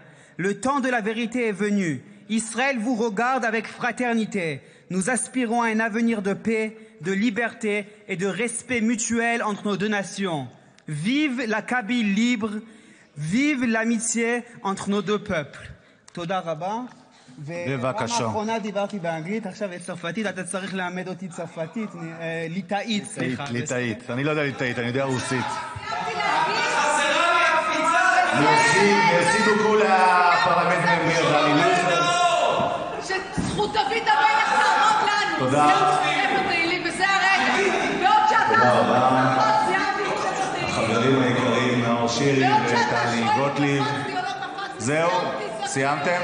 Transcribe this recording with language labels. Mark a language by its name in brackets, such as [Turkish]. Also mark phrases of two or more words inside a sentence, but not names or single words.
[French] Le temps de la vérité est venu. Israël vous regarde avec fraternité. Nous aspirons à un avenir de paix, de liberté et de respect mutuel entre nos deux nations. Vive la Kabylie libre, vive l'amitié entre nos deux peuples. [Hebrew] תודה רבה. בבקשה. בפעם האחרונה דיברתי באנגלית, עכשיו צרפתית, אתה צריך ללמד אותי צרפתית, ליטאית, סליחה. ליטאית, אני לא יודע ליטאית, אני יודע רוסית. [French] merci beaucoup la [Hebrew] פרלמנט ממיר. שזכות דוד המלך תעמוד לנו. תודה. ספר תהילים, וזה הרגע. בעוד שאתה... החברים היקרים, נאור שירי וטלי גוטליב. זהו? סיימתם?